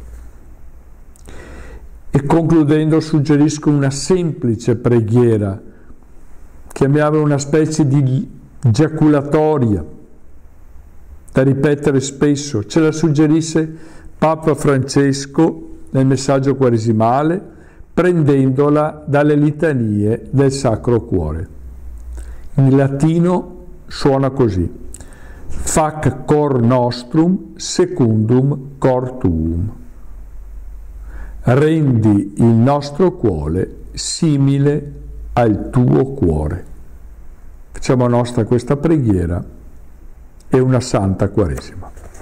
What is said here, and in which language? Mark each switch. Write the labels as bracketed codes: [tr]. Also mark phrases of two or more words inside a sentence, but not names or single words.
[it] E concludendo suggerisco una semplice preghiera, chiamiamola una specie di giaculatoria, da ripetere spesso. Ce la suggerisse Papa Francesco nel messaggio quaresimale, prendendola dalle litanie del Sacro Cuore. In latino suona così: [la] fac cor nostrum secundum cor tuum. [it] Rendi il nostro cuore simile al tuo cuore. Facciamo nostra questa preghiera e una santa Quaresima.